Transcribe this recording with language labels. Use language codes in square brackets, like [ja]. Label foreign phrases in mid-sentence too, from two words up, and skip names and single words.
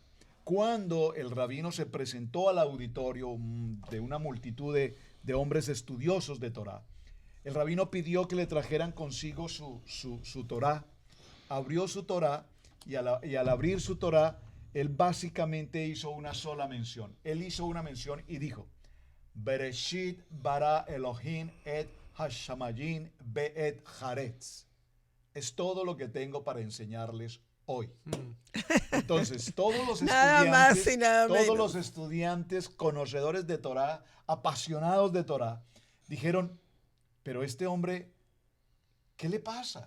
[es] Cuando el rabino se presentó al auditorio de una multitud de hombres estudiosos de Torá, el rabino pidió que le trajeran consigo su Torá, abrió su Torá y al abrir su Torá, él básicamente hizo una sola mención. Él hizo una mención y dijo, [he] בראשית ברא אלוהים את השמים ואת הארץ. [es] Es todo lo que tengo para enseñarles hoy. Entonces, todos los Nada más estudiantes, y nada todos menos. los estudiantes conocedores de Torá, apasionados de Torá, dijeron, pero este hombre, ¿qué le pasa?